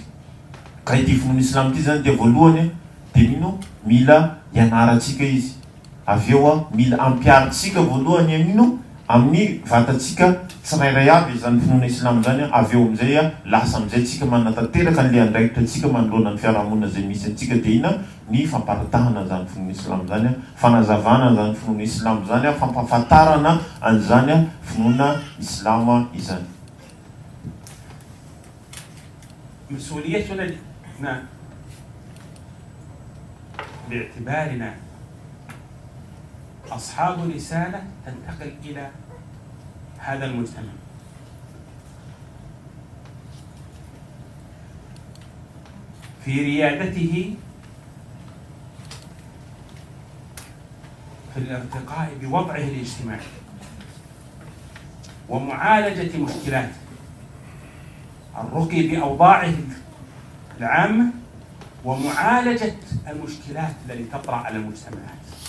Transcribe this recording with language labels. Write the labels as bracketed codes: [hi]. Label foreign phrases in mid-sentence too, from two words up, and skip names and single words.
[mg] Ka ity finoana Islamo ity zany dia voalohany dia mino mila ianaratsika izy, avy eo mila ampiaritsika voalohany amino amin'ny vatatsika tsirairay aby zany finoana Islamo zany, avy eo amin'izay lasa amin'izay tsika manatanteraka n'le andraikitra atsika manoloana ny fiarahamonina izay misy antsika dia ina ny famparitahana zany finoana Islamo zany, fanazavana zany finoana Islamo zany, fampahafantarana an'izany finoana Islamo izany. [ar] مسؤوليتنا باعتبارنا أصحاب رسالة تنتقل إلى هذا المجتمع. في ريادته في الارتقاء بوضعه الاجتماعي ومعالجة مشكلاته، الرقي بأوضاعه العامة ومعالجة المشكلات التي تطرأ على المجتمعات.